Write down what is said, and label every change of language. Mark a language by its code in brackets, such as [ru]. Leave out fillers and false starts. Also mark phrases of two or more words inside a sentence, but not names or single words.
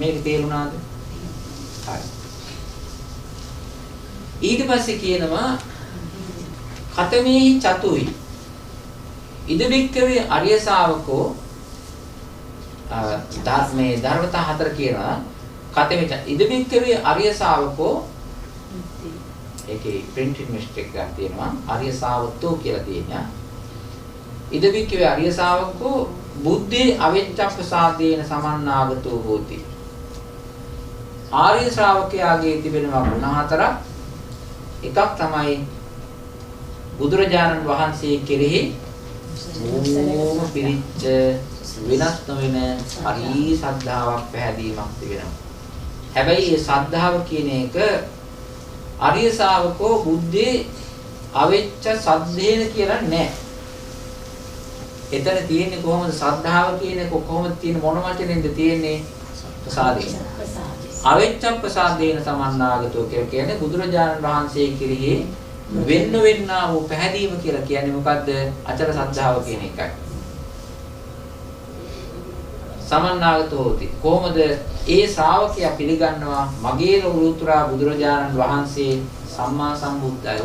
[si] මේක තේරුණාද? හරි. ඊට පස්සේ කියනවා [pi] කතමේහි චතුයි ඉදබික්කවේ අරිය ශාවකෝ [si] ධර්මයේ ධර්මතා හතර කියනවා. [pi] කතමේ ඉදබික්කවේ අරිය ශාවකෝ [si] ඒකේ [en] printing mistake [si] එකක් තියෙනවා. [pi] අරිය ශාවකෝ [si] කියලා තියෙනවා. [pi] ඉදවික්කේ අරිය ශාවකෝ බුද්ධේ අවිච්ඡප්පසාදේන සමන්නාගතෝ හෝති. [si] ආර්ය ශ්‍රාවකයාගේ තිබෙනවා ගුණ හතරක්. එකක් තමයි බුදුරජාණන් වහන්සේ කෙරෙහි ඕම පිරිච්ච වෙනස් නොවන හරි ශ්‍රද්ධාවක් පැහැදීමක් තිබෙනවා. හැබැයි මේ ශ්‍රද්ධාව කියන එක [pi] ආර්ය ශ්‍රාවකෝ බුද්ධේ අවිච්ඡ සද්දේන [si] කියලා නෑ. එතන තියෙන්නේ කොහොමද ශ්‍රද්ධාව කියන එක කොහොමද තියෙන්නේ මොන වචනෙන්ද තියෙන්නේ? ප්‍රසාදේ. [pi] අවිච්ඡප්පසාදේන සමන්නාගතෝ [si] කියන්නේ බුදුරජාණන් වහන්සේ කෙරෙහි වෙන්නා වූ පැහැදීම කියලා කියන්නේ මොකද්ද? අචල ශ්‍රද්ධාව කියන එකයි. [pi] සමන්නාගතෝ හොති. [si] කොහොමද ඒ ශ්‍රාවකයා පිළිගන්නවා මගේ ලෝතුරා බුදුරජාණන් වහන්සේ සම්මා සම්බුද්ධයි.